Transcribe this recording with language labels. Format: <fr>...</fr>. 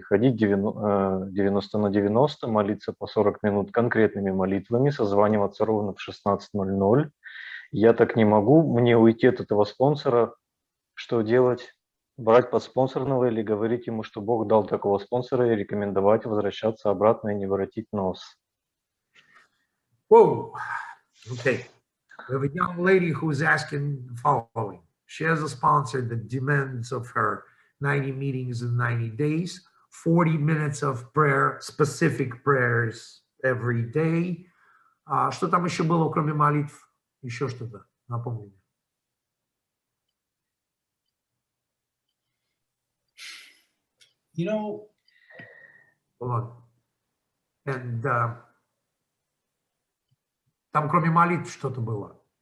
<ru>Ходить 90 на 90, молиться по 40 минут конкретными молитвами, созваниваться ровно в 16:00. Я так не могу. Мне уйти от этого спонсора. Что делать? Брать подспонсорного или говорить ему, что Бог дал такого спонсора, и рекомендовать возвращаться обратно и не воротить нос?</ru> <en>Whoa. Okay. We have a young lady who's asking the following. She has a sponsor that demands of her 90 meetings in 90 days, 40 minutes of prayer, specific prayers every day.</en> <ru>Что там еще было, кроме молитв? Еще что-то, напомню. Вот. And, там кроме молитв что-то было.</ru>